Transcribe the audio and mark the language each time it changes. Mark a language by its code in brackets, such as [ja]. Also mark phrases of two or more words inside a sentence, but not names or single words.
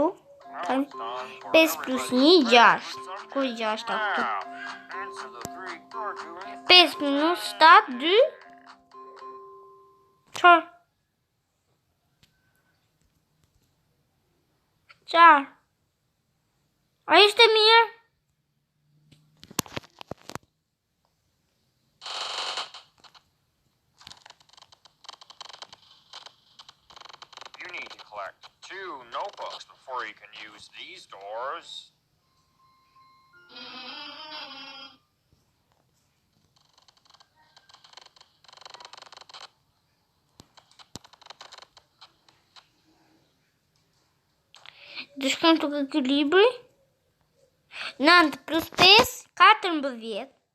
[sq] 5 plus 1 6. Ku 6 këtu? 5 minus 7 2. Çfarë? Çfarë? A ishte mirë? [en] You need to collect 2 notebooks before you can use these doors. [sq] Dhe shkëm të këtë libri. 9 plus 5 14.